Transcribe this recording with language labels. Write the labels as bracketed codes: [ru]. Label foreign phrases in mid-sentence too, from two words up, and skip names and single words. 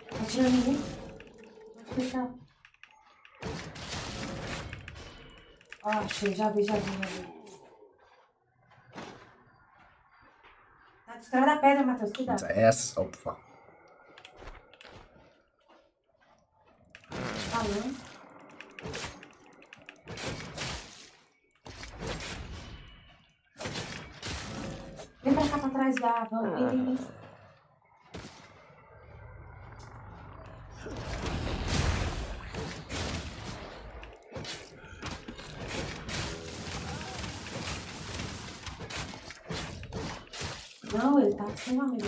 [pt] atirando em mim. Vou te deixar. Ó, achei, já vi. Tá distraído da pedra, Matheus, cuidado. [de] Unser erstes Opfer. [pt] Falando. Vem pra cá pra trás da. Vamos, vem. Não, ele tá sem um amigo.